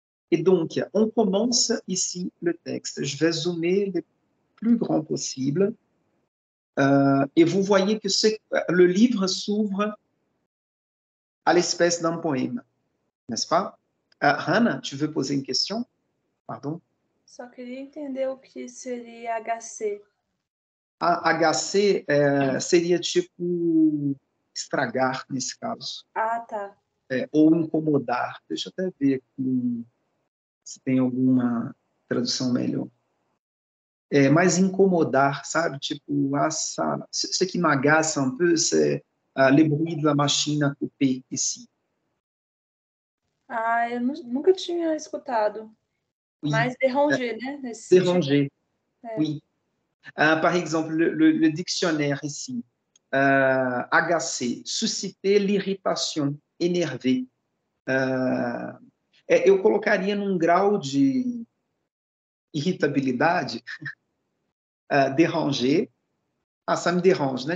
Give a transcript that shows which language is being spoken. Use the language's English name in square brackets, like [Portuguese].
[French] Et donc, on commence ici le texte. Je vais zoomer le plus grand possible. Et vous voyez que le livre s'ouvre à l'espèce d'un poème, n'est-ce pas? Hannah, tu veux poser une question? Pardon? [Portuguese] Só queria entender o que seria HC. HC seria tipo estragar, nesse caso. Ah, tá. Ou incomodar. Deixa eu até ver aqui se tem alguma tradução melhor. Mais incomodar, sabe? [French] Tipo, ce qui m'agace un peu, c'est les bruits de la machine à couper ici. [Portuguese] Ah, eu nunca tinha escutado. [French] Oui. [Portuguese] Mais déranger, né? Nesse [French] Déranger, oui. Par exemple, le dictionnaire ici, agacer, susciter l'irritation, énerver. [Portuguese] Eu colocaria num grau de irritabilidade, déranger. [French] Ça me dérange, [Portuguese] né?